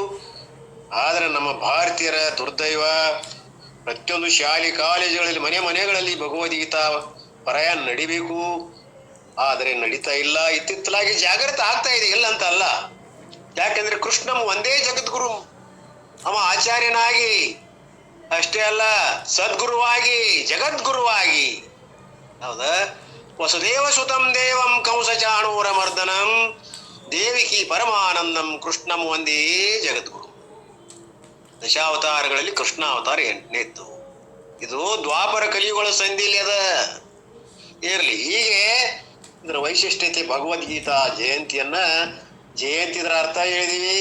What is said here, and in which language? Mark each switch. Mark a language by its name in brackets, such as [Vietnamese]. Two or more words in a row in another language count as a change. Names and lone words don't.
[Kannada] ಆದ್ರೆ ನಮ್ಮ ಭಾರತೀಯರ ದುರ್ದೈವ, ಪ್ರತಿಯೊಂದು ಶಾಲೆ ಕಾಲೇಜುಗಳಲ್ಲಿ, ಮನೆಗಳಲ್ಲಿ ಭಗವದ್ಗೀತಾ ಪಾರಾಯಣ ನಡಿಬೇಕು. ಆದರೆ ನಡೀತಾ ಇಲ್ಲ. ಇತ್ತಿತ್ತಲಾಗಿ ಜಾಗೃತ ಆಗ್ತಾ ಇದೆ, ಇಲ್ಲ ಅಂತ ಅಲ್ಲ. ಯಾಕಂದ್ರೆ ಕೃಷ್ಣ ಒಂದೇ ಜಗದ್ಗುರು. ಅವ ಆಚಾರ್ಯನಾಗಿ ಅಷ್ಟೇ ಅಲ್ಲ, ಸದ್ಗುರುವಾಗಿ, ಜಗದ್ಗುರುವಾಗಿ. ಹೌದಾ? [Sanskrit] ವಸುದೇವ ಸುತಂ ದೇವಂ ಕಂಸ ಚಾಣೂರ ಮರ್ದನಂ ದೇವಿಕಿ ಪರಮಾನಂದಂ ಕೃಷ್ಣಂ ಒಂದೇ [Kannada] ಜಗದ್ಗುರು. ದಶಾವತಾರಗಳಲ್ಲಿ ಕೃಷ್ಣ ಅವತಾರ 8ನೇದ್ದು. ಇದು ದ್ವಾಪರ ಕಲಿಯುಗಳ ಸಂಧಿಲಿ ಅದ. ಇರ್ಲಿ, ಹೀಗೆ ಇದರ ವೈಶಿಷ್ಟ್ಯತೆ. ಭಗವದ್ಗೀತಾ ಜಯಂತಿ ಇದರ ಅರ್ಥ ಹೇಳಿದೀವಿ.